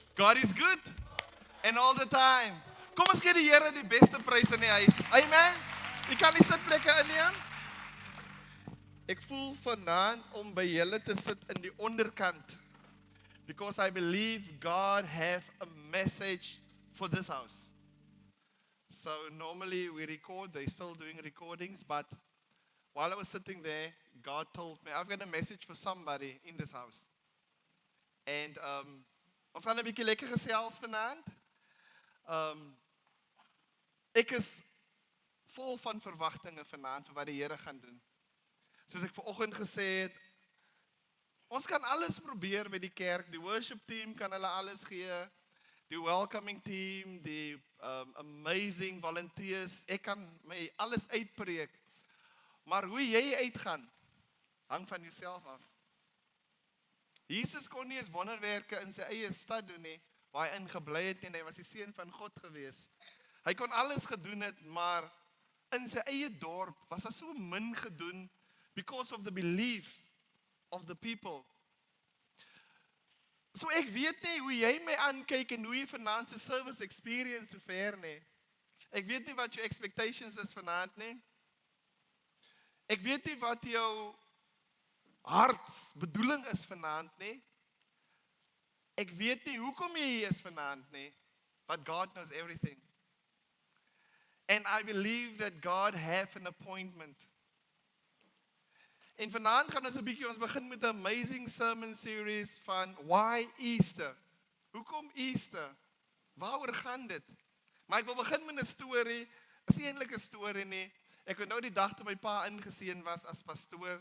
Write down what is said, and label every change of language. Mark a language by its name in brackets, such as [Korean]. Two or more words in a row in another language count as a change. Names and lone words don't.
[English] God is good and all the time. [Afrikaans] Kom ons gee die Here die beste prys in die huis. Amen. Jy kan die sitplekke inneem. Ek voel vanaand om by julle te sit in die onderkant. [English] Because I believe God have a message for this house. So normally we record, they're still doing recordings, but while I was sitting there, God told me, I've got a message for somebody in this house. [Afrikaans] And ons gaan 'n bietjie lekker gesels vanaand. Ek is vol van verwagtinge vanaand vir wat die Here gaan doen. Soos ek vanoggend gesê het, ons kan alles probeer by die kerk. Die [English] worship team [Afrikaans] kan hulle alles gee. Die [English] welcoming team, [Afrikaans] die [English] amazing volunteers. [Afrikaans] Ek kan my alles uitpreek. Maar hoe jy uitgaan, hang van jouself af. Jesus kon nie eens wonderwerke in sy eie stad doen nie, waar hy ingebly het en hy was die seun van God gewees. Hy kon alles gedoen het, maar in sy eie dorp was daar so min gedoen [English] because of the beliefs of the people. [Afrikaans] So ek weet nie hoe jy my aankyk en hoe jy vanaand se [English] service experience [Afrikaans] so ver nie. Ek weet nie wat jou expectations is vanaand nie. Ek weet nie wat jou hartsbedoeling is vanaand nie. Ek weet nie hoekom jy hier is vanaand nie. [English] But God knows everything. And I believe that God have an appointment. [Afrikaans] En vanaand gaan ons begin met 'n [English] amazing sermon series [Afrikaans] van Why Easter? Hoekom Easter? Waaroor gaan dit? Maar ek wil begin met 'n storie. Is nie eintlik 'n storie nie. Ek het nou die dag toe my pa ingeseën was as pastoor.